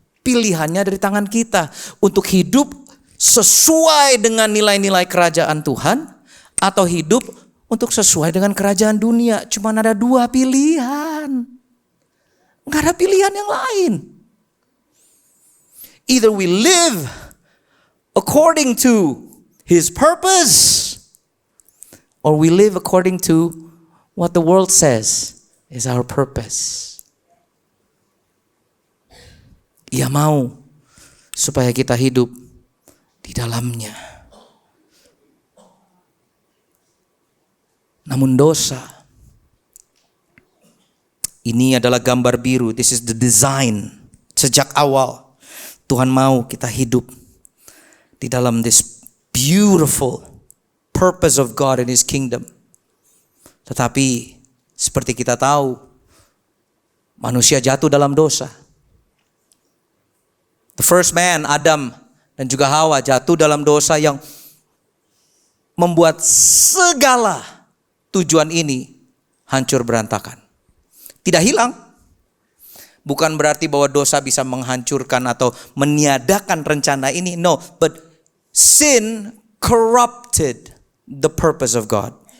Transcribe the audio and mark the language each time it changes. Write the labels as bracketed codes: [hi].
[id] Pilihannya ada di tangan kita. Untuk hidup sesuai dengan nilai-nilai kerajaan Tuhan atau hidup untuk sesuai dengan kerajaan dunia. Cuma ada 2 pilihan. Nggak ada pilihan yang lain. [en] Either we live according to His purpose, or we live according to what the world says is our purpose. [id] Ia mau supaya kita hidup di dalamnya. Namun dosa, ini adalah gambar biru. [en] This is the design. [id] Sejak awal Tuhan mau kita hidup di dalam [en] this beautiful purpose of God in His kingdom. [id] Tetapi seperti kita tahu, manusia jatuh dalam dosa. [en] The first man, [id] Adam dan juga Hawa, jatuh dalam dosa yang membuat segala tujuan ini hancur berantakan. Tidak hilang. Bukan berarti bahwa dosa bisa menghancurkan atau meniadakan rencana ini. [en] No, but sin corrupted the purpose of God.